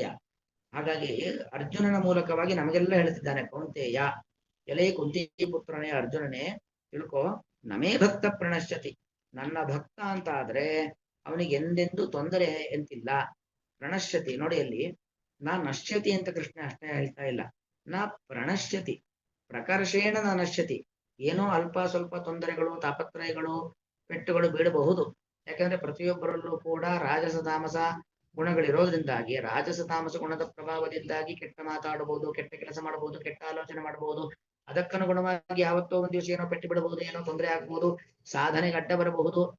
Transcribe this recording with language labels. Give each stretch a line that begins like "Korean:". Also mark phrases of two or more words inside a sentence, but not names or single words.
Kannada: ಹಾಗಾಗಿ ಅರ್ಜುನನ ಮೂಲಕವಾಗಿ ನಮಗೆಲ್ಲ ಹೇಳ್ತಿದ್ದಾನೆ, ಕೌಂತೆಯ ಎಲೆ ಕುಂತಿ ಪುತ್ರನೇ ಅರ್ಜುನನೇ ತಿಳ್ಕೊ,
Sanskrit: ನಮೇ ಭಕ್ತ ಪ್ರಣಶ್ಯತಿ,
Kannada: ನನ್ನ ಭಕ್ತ ಅಂತ ಆದ್ರೆ ಅವನಿಗೆ ಎಂದೆಂದೂ ತೊಂದರೆ ಎಂತಿಲ್ಲ. ಪ್ರಣಶ್ಯತಿ ನೋಡಿ, ಅಲ್ಲಿ
Sanskrit: ನಾ ನಶ್ಯತಿ
Kannada: ಅಂತ ಕೃಷ್ಣ ಅಷ್ಟೇ ಹೇಳ್ತಾ ಇಲ್ಲ,
Sanskrit: ನಾ ಪ್ರಣಶ್ಯತಿ, ಪ್ರಕರ್ಷೇಣ ನಾ ನಶ್ಯತಿ.
Kannada: ಏನೋ ಅಲ್ಪ ಸ್ವಲ್ಪ ತೊಂದರೆಗಳು, ತಾಪತ್ರಯಗಳು, ಪೆಟ್ಟುಗಳು ಬೀಳಬಹುದು. ಯಾಕಂದ್ರೆ ಪ್ರತಿಯೊಬ್ಬರಲ್ಲೂ ಕೂಡ ರಾಜಸ ತಾಮಸ ಗುಣಗಳಿರೋದ್ರಿಂದಾಗಿ, ರಾಜಸ ತಾಮಸ ಗುಣದ ಪ್ರಭಾವದಿಂದಾಗಿ ಕೆಟ್ಟ ಮಾತಾಡಬಹುದು, ಕೆಟ್ಟ ಕೆಲಸ ಮಾಡಬಹುದು, ಕೆಟ್ಟ ಆಲೋಚನೆ ಮಾಡಬಹುದು. ಅದಕ್ಕನುಗುಣವಾಗಿ ಯಾವತ್ತೋ ಒಂದ್ ದಿವಸ ಏನೋ ಪೆಟ್ಟು ಬಿಡಬಹುದು, ಏನೋ ತೊಂದರೆ ಆಗ್ಬಹುದು, ಸಾಧನೆಗೆ ಅಡ್ಡ ಬರಬಹುದು.